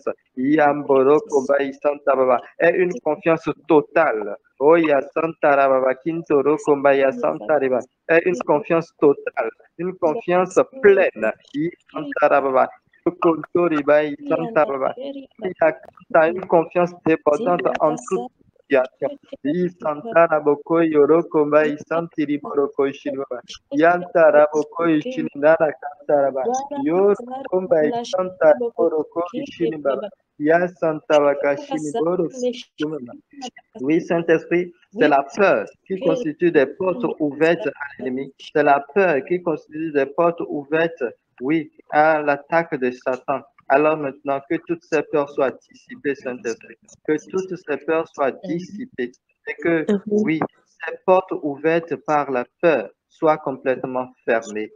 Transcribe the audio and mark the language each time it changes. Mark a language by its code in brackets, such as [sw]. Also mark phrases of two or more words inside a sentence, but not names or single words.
[fr] Yamboro Komba, Santa Baba. Et une confiance totale. Oya Santa Baba, Kintoro Komba, Santa Riba. Et une confiance totale, une confiance pleine. Santa Baba. Santa Baba. Une confiance débordante en toute situation. Santara boko yoro komba isantiri boroko ishiraba. Yantara boko ishinara kantaraba. Yoro komba isantara boroko ishiraba. Ya santara kashini boroko. Oui, Saint-Esprit, c'est la peur qui constitue des portes ouvertes à l'ennemi. C'est la peur qui constitue des portes ouvertes, oui, à l'attaque de Satan. Alors maintenant, que toutes ces peurs soient dissipées, Saint-Esprit. Que toutes ces peurs soient dissipées. Et que, oui, ces portes ouvertes par la peur soient complètement fermées.